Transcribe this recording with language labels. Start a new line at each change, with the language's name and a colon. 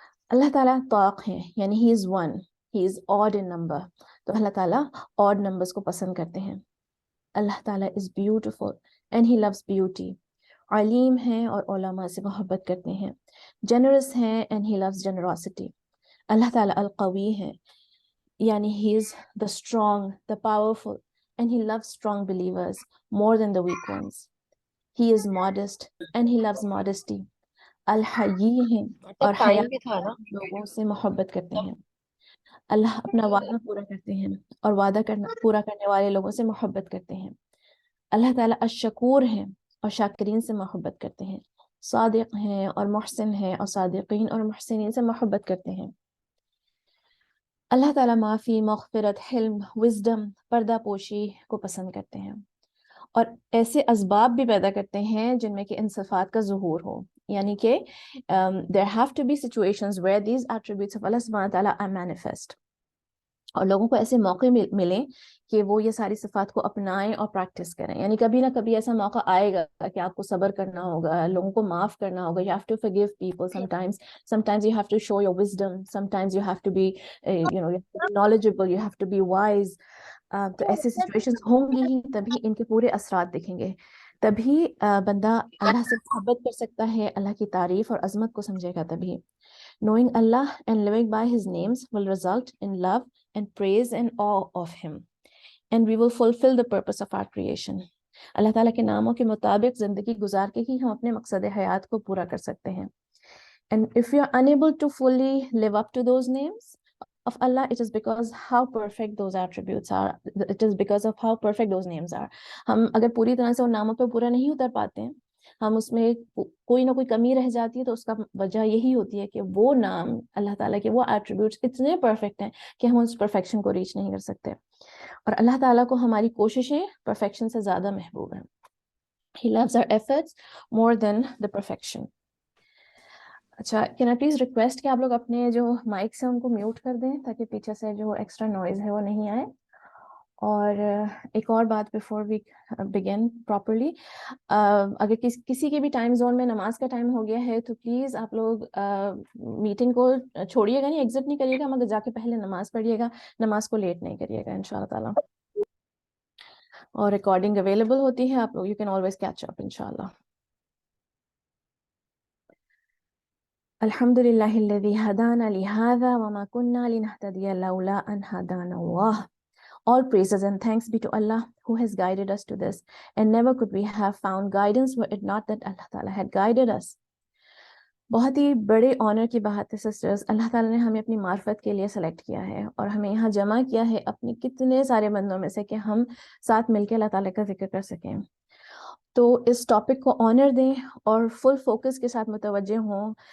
Urdu: اللہ تعالیٰ طاق ہیں، یعنی ہی is one, he is odd in number, تو اللہ تعالیٰ آڈ نمبرز کو پسند کرتے ہیں. اللہ تعالیٰ is beautiful and he loose beauty. علیم ہیں اور علماء سے محبت کرتے ہیں.
English: Generous ہیں and he loves generosity. اللہ تعالیٰ القوی ہیں، یعنی he is the strong, the powerful, and he loves strong believers more than the weak ones.
Urdu: He is modest and he loose modesty. الحیی ہیں اور حیا لوگوں سے محبت کرتے ہیں. اللہ اپنا وعدہ پورا کرتے ہیں اور وعدہ پورا کرنے والے لوگوں سے محبت کرتے ہیں. اللہ تعالیٰ الشکور ہیں اور شاکرین سے محبت کرتے ہیں. صادق ہیں اور محسن ہیں اور صادقین اور محسنین سے محبت کرتے ہیں. اللہ تعالیٰ معافی، مغفرت، حلم، وزڈم، پردہ پوشی کو پسند کرتے ہیں اور ایسے اسباب بھی پیدا کرتے ہیں جن میں کہ ان صفات کا ظہور ہو، یعنی کہ there have to be situations where these attributes of Allah subhanahu wa ta'ala are manifest، اور لوگوں کو ایسے موقع ملیں کہ وہ یہ ساری صفات کو اپنائیں اور پریکٹس کریں. یعنی کبھی نہ کبھی ایسا موقع آئے گا کہ آپ کو صبر کرنا ہوگا، لوگوں کو معاف کرنا ہوگا.
English: you have to forgive people sometimes you have to show your wisdom, sometimes you have to be you have to be knowledgeable, you have to be wise.
Urdu: تو ایسے سچویشنز ہوں گی ہی تبھی ان کے پورے اثرات دکھیں گے، تبھی بندہ اللہ سے محبت کر سکتا ہے، اللہ کی تعریف اور عظمت کو سمجھے گا.
English: تبھی knowing Allah and living by his names will result in love and praise and awe of him, and we will fulfill the purpose of our creation.
Urdu: اللہ تعالیٰ کے ناموں کے مطابق زندگی گزار کے ہی ہم اپنے مقصد حیات کو پورا کر سکتے ہیں.
English: And if we are unable to fully live up to those names of Allah, it is because how perfect those attributes are. It is because of how perfect those names are.
Urdu: ہم اگر پوری طرح سے ان ناموں پہ پورا نہیں اتر پاتے ہیں، ہم اس میں کوئی نہ کوئی کمی رہ جاتی ہے، تو اس کا وجہ یہی ہوتی ہے کہ وہ نام اللہ تعالیٰ کے وہ ایٹریبیوٹس اتنے پرفیکٹ ہیں کہ ہم اس پرفیکشن کو ریچ نہیں کر سکتے. اور اللہ تعالیٰ کو ہماری کوششیں پرفیکشن سے زیادہ محبوب ہیں.
English: He loves our efforts more than the perfection.
Urdu: اچھا، کین آئی پلیز ریکویسٹ کہ آپ لوگ اپنے جو مائکس ہیں ان کو میوٹ کر دیں تاکہ پیچھے سے جو ایکسٹرا نوائز ہے وہ نہیں آئے. اور ایک اور بات بیفور وی بگن پراپرلی، اگر کسی کے بھی ٹائم زون میں نماز کا ٹائم ہو گیا ہے تو پلیز آپ لوگ میٹنگ کو چھوڑیے گا نہیں، ایگزٹ نہیں کریے گا، مگر جا کے پہلے نماز پڑھیے گا، نماز کو لیٹ نہیں کریے گا انشاءاللہ تعالیٰ. اور ریکارڈنگ اویلیبل ہوتی ہے، آپ لوگ you can always catch up انشاءاللہ.
Arabic: الحمد للہ الذی ہدانا لہذا وما کننا لنہتدی لولا ان ہدانا اللہ.
English: All praises and thanks be to Allah who has guided us to this, and never could we have found guidance were it not that Allah Ta'ala had guided us.
Urdu: بہت ہی بڑے owner کی بات ہے سسٹرز، اللہ تعالیٰ نے ہمیں اپنی معرفت کے لیے سلیکٹ کیا ہے اور ہمیں یہاں جمع کیا ہے اپنے کتنے سارے بندوں میں سے کہ ہم ساتھ مل کے اللہ تعالیٰ کا ذکر کر سکیں. تو اس ٹاپک کو آنر دیں اور فل فوکس کے ساتھ متوجہ ہوں.